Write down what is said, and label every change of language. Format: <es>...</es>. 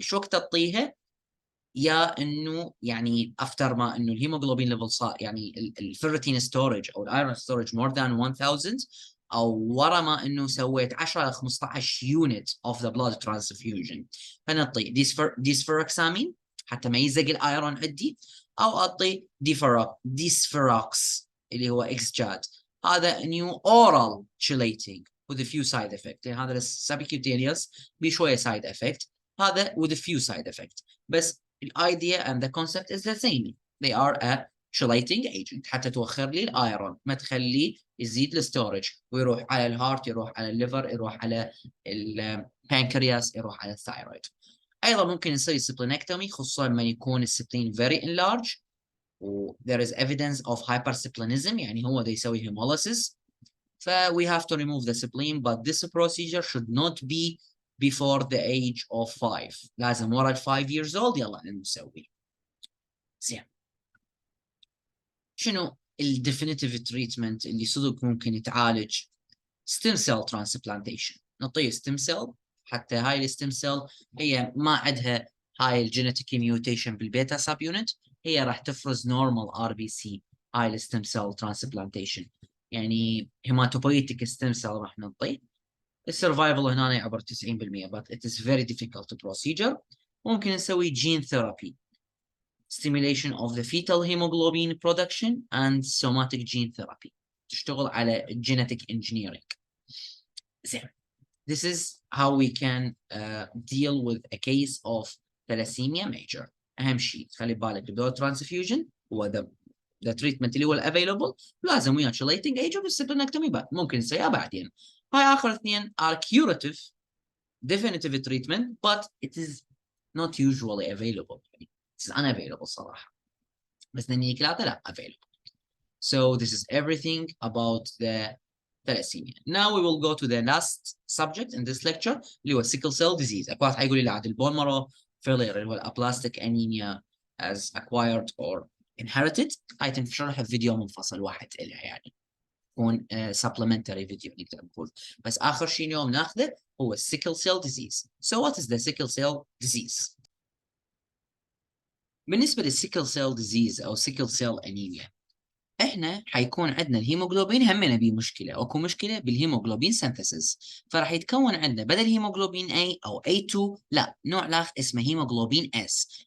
<ar>شو وقت تعطيها؟ يا انه يعني افتر ما انه الهيموجلوبين ليفل صار يعني الفيرتين ستورج او الايرون ستورج مور ذان 1000 أو ورا ما إنه سويت 10 ل 15</ar> <en>unit of the blood transfusion،</en> <ar>فنعطي ديسفيروكسامين حتى ما يزق الأيرون عندي، أو أعطي ديسفيروكس اللي هو إكسجاد.</ar> <en>هذا new oral chelating with a few side effects. يعني هذا subcutaneous بشوية side effect، هذا with a few side effects. بس idea and the concept is the same. They are a chelating agent</en> <ar>حتى توخر لي الايرون، ما تخليه يزيد الستورج ويروح على الهارت، يروح على الليفر، يروح على البانكرياس، يروح على الثايرويد. ايضا ممكن نسوي سبلينكتومي خصوصا لما يكون السبلين very enlarged و</ar> <en>there is evidence of hypersiplenism،</en> <ar>يعني هو ده يسوي hemolysis.</ar> <en>ف we have to remove the spleen, but this procedure should not be before the age of 5.</en> <ar>لازم ورا 5 years old يلا نسوي. زين. شنو الديفينيتيف تريتمنت اللي صدق ممكن يتعالج؟ ستيم سيل ترانسبلانتيشن. نعطيه ستيم سيل، حتى هاي الستيم سيل هي ما عندها هاي الجينيتيك ميوتيشن بالبيتا سب يونت، هي راح تفرز نورمال ار بي سي. هاي الستيم سيل ترانسبلانتيشن يعني هيماتوبويتيك ستيم سيل راح نعطيه. السرفايفل هنا يعبر 90%،</ar> <en>but it is very difficult procedure.</en> <ar>ممكن نسوي جين ثيرابي،</ar> <en>stimulation of the fetal hemoglobin production and somatic gene therapy.</en> <ar>تشتغل على genetic engineering. زين.</ar> <en>This is how we can deal with a case of thalassemia major.</en> <ar>أهم شيء خلي بالك البلود transfusion هو the treatment اللي هو available، لازم وياه chelating agent والسبلينكتومي بعد ممكن نسويها بعدين.</ar> <en>هاي آخر اثنين are curative definitive treatment, but it is not usually available. It's unavailable صراحة.</en> <ar>بس نني ثلاثة لا available.</ar> <en>So this is everything about the thalassemia. Now we will go to the last subject in this lecture</en> <ar>اللي هو</ar> <en>sickle cell disease.</en> <ar>أكو واحد حيقول لي لا عاد البون مارو failure اللي هو aplastic anemia as acquired or inherited. هاي تنشرح في فيديو منفصل واحد إلها يعني. يكون supplementary فيديو نقدر نقول. بس آخر شيء اليوم ناخذه هو sickle cell disease.</ar> <en>So what is the sickle cell disease؟</en> <ar>بالنسبة للسيكل سيل ديزيز أو سيكل سيل أنيميا، إحنا حيكون عندنا الهيموغلوبين همنا بيه مشكلة، أكو مشكلة بالهيموغلوبين سينثيسيس، فراح يتكون عندنا بدل هيموغلوبين A أو A2 لا نوع لاخ اسمه هيموغلوبين S.</ar>